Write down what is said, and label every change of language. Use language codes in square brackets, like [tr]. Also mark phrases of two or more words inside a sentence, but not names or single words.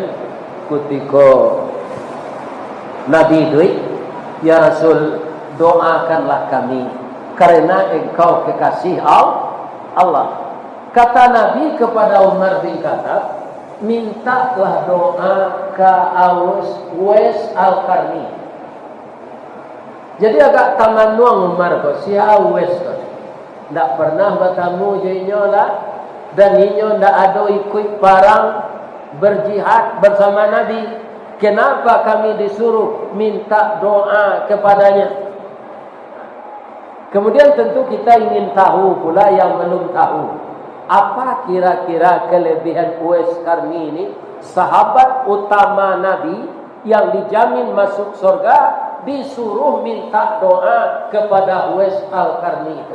[id] Ketika Nabi duit, ya Rasul, doakanlah kami karena engkau kekasih Allah. Kata Nabi kepada Umar bin Khattab, mintalah doa ke Uwais Al-Qarni. [min] Jadi agak tamanuang Umar ko si Uwais ko. Tak pernah bertemu jenyo lah, dan inyo tak ada ikut parang berjihad bersama Nabi. [id] Kenapa kami disuruh minta doa kepadanya? Kemudian tentu kita ingin tahu pula yang belum tahu. Apa kira-kira kelebihan Uwais Qarni ini, sahabat utama Nabi yang dijamin masuk surga, disuruh minta doa kepada Uwais Al-Qarni itu.